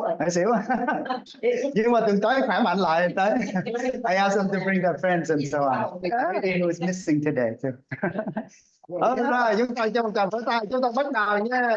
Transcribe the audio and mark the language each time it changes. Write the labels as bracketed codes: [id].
[vi] Xỉu. Nhưng mà tuần tới khỏe mạnh lại tới. [en] I asked them to bring their friends and so on. Who is missing today too. [vi] Rồi chúng ta cho một tràng vỗ tay, chúng ta bắt đầu nha.